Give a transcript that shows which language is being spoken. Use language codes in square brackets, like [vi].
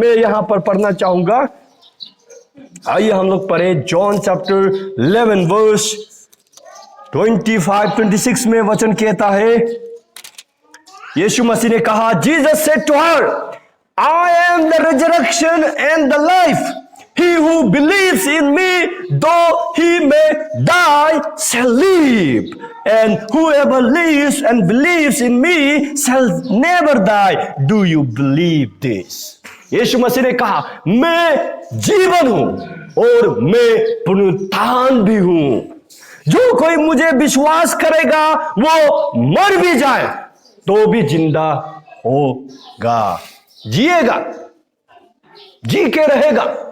[hi] मैं यहां पर पढ़ना चाहूंगा। आइए हम लोग पढ़े जॉन चैप्टर 11 वर्स 25-26 में वचन कहता है, यीशु मसीह ने कहा [en] Jesus said to her I am the resurrection and the life. He who believes in me, though he may die, shall live. And whoever lives and believes in me shall never die. Do you believe this? [hi] यीशु मसीह ने कहा मैं जीवन हूं और मैं पुनरुत्थान भी हूं। जो कोई मुझे विश्वास करेगा वो मर भी जाए तो भी जिंदा होगा, जिएगा, जी के रहेगा।